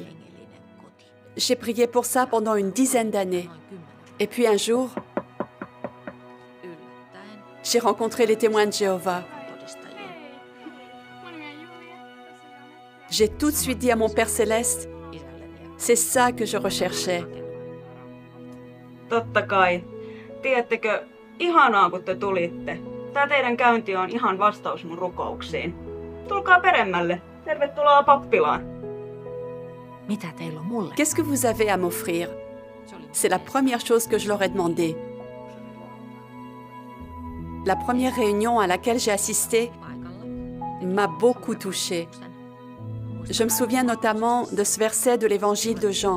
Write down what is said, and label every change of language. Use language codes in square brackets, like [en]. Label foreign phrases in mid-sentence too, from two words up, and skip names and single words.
[fr] J'ai prié pour ça pendant une dizaine d'années. Et puis un jour, j'ai rencontré les témoins de Jéhovah. J'ai tout de suite dit à mon Père Céleste, c'est ça que je recherchais. [fi] Totta kai. Tiedättekö, ihanaa kun te tulitte. Tää teidän käynti on ihan vastaus mun rukouksiin. Tulkaa peremmälle. Tervetuloa pappilaan. [fr] Qu'est-ce que vous avez à m'offrir? C'est la première chose que je leur ai demandé. La première réunion à laquelle j'ai assisté m'a beaucoup touchée. Je me souviens notamment de ce verset de l'évangile de Jean.